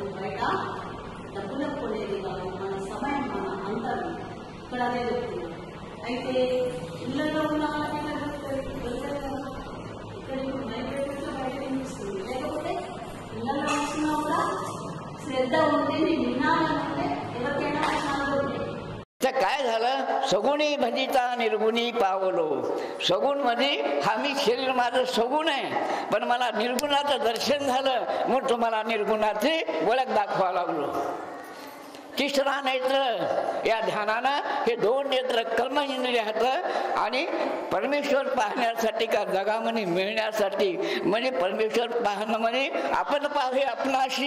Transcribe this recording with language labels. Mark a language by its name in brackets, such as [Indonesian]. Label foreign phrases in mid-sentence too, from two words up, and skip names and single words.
[Telugu] బయట డబ్బులకు కొనేది కాదు, మన సమయం, మన అంతరం ఇక్కడ అదే చెప్తున్నాం. అయితే ఇళ్లలో ఉన్న వాళ్ళకి ఇక్కడ ఇప్పుడు మైగ్రేట్లో బయట వినిపిస్తుంది. లేకపోతే ఇళ్లలో వచ్చినా కూడా శ్రద్ధ ఉంటే నేను వినాలంటే ఎవరికైనా వినాలి. [Marathi] काय झालं? सगुणी भजिता निर्गुणी पावलो. सगुण मध्ये हा मी शरीर माझं सगुण आहे, पण मला निर्गुणाचं दर्शन झालं म्हणून तुम्हाला निर्गुणाची ओळख दाखवा लागलो. तिसरा नेत्र या ध्यानानं हे 2 नेत्र कर्म इंद्रिय आहेत आणि परमेश्वर पाहण्यासाठी का जगामध्ये मिळण्यासाठी, म्हणजे परमेश्वर पाहणं म्हणजे आपण पाहे आपणाशी.